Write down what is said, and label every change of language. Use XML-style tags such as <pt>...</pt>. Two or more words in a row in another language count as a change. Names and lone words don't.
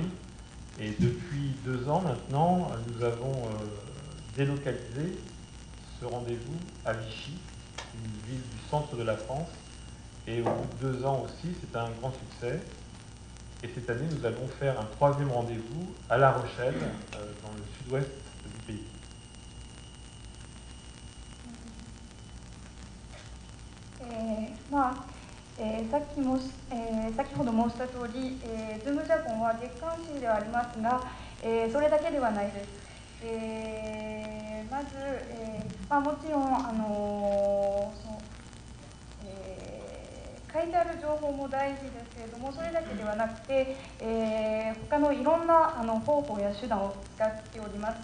<fr>Et depuis 2 ans maintenant, nous avons délocalisé ce rendez-vous à Vichy, une ville du centre de la France. Et au bout de 2 ans aussi, c'est un grand succès. Et cette année, nous allons faire un 3e rendez-vous à La Rochelle, dans le sud-ouest du pays.</fr> <ja>先ほど申した通り、Zoomジャポンは月刊誌ではありますが、それだけではないです。まず、もちろん書いてある情報も大事ですけれども、それだけではなくて、他のいろんな方法や手段を使っております。</ja>